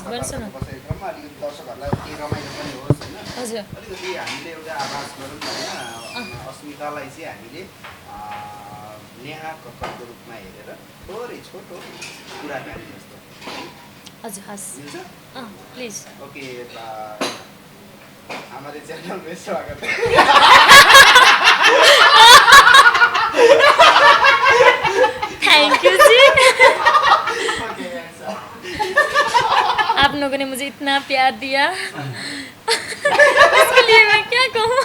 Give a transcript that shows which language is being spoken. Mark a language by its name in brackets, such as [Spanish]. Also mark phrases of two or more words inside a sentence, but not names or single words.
[Nepali] कसरी क्रममा अलिकति दर्शकहरूलाई केही रमाइलो पनि होस् होइन। हजुर अलिकति हामीले एउटा आभास गरौँ होइन। अस्मितालाई चाहिँ हामीले नेहा कक्करको रूपमा हेरेर थोरै छोटो कुराकानी जस्तो हजुर हस् मिल्छ? प्लिज। [Hindi] ओके, हमारे चैनल में स्वागत है। [English] thank you ji. [Hindi] आप लोगों ने मुझे इतना प्यार दिया, इसके लिए मैं क्या कहूँ।